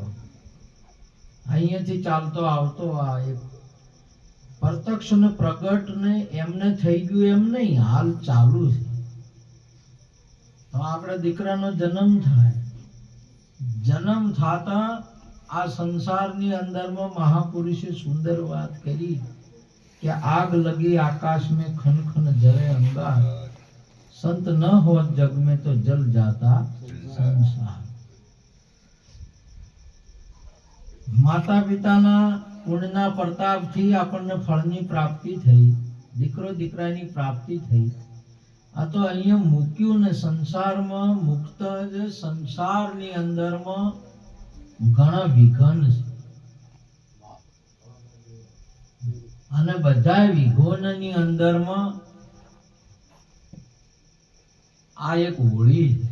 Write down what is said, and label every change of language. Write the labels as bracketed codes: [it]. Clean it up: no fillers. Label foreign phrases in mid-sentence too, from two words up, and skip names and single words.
[gu] અહીંયાથી ચાલતો આવતો આ એક પ્રત્યક્ષ ને પ્રગટ ને એમને થઈ ગયું એમ નહીં, હાલ ચાલુ છે. તો આપણે દીકરાનો જન્મ થાય, જન્મ થતા આ સંસારની અંદરમાં મહાપુરુષે સુંદર વાત કરી કે [hi] आग लगी आकाश में खन खन जले अंगार, संत न होत जग में तो जल जाता संसार. [gu] માતા પિતાના પુણ્યના પ્રતાપથી આપણને ફળની પ્રાપ્તિ થઈ, દીકરો દીકરાની પ્રાપ્તિ થઈ. આ તો અહીંયા મૂક્યું ને સંસારમાં મુક્ત જ. સંસારની અંદરમાં ઘણા વિઘન છે અને બધા વિઘોનની અંદરમાં આ એક હોળી છે.